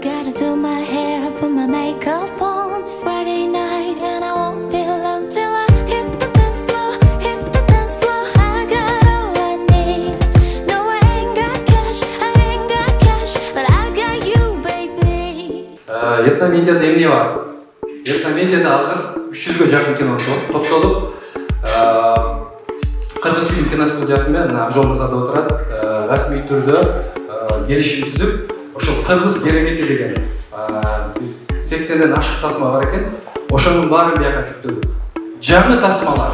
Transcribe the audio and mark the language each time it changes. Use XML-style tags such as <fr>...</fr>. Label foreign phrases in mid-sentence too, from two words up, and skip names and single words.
<en>Gotta do my hair, I put my makeup on. It's Friday night and I won't be long till I hit the dance floor, hit the dance floor. I got all I need. No, I ain't got cash, but I got you, baby.</en> <ky>Этномедиада эмне бар? Этномедиада азыр 300гө жақын кино топтолуп, Кыргыз фильм киностудиясы менен Жол Мырзада отурат, расмий түрдө келишим түзүп, ошол Кыргыз керемети деген 80ден ашык тасма бар экен, ошонун баарын бияка жүктөдүк. Жаңы тасмалар.</ky>